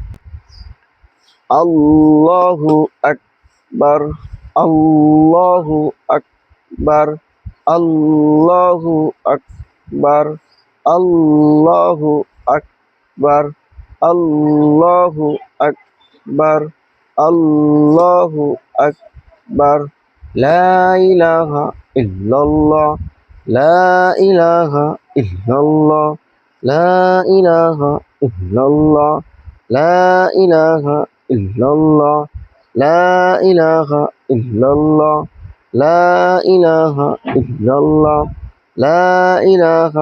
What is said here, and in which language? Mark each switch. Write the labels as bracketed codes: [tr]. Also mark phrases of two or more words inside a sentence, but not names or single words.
[ar] الله أكبر، الله أكبر، الله أكبر، الله أكبر، الله أكبر، الله أكبر. لا إله إلا الله، لا إله إلا الله، لا إله إلا الله، لا إله إلا الله، لا إله إلا الله، لا إله إلا الله، لا إله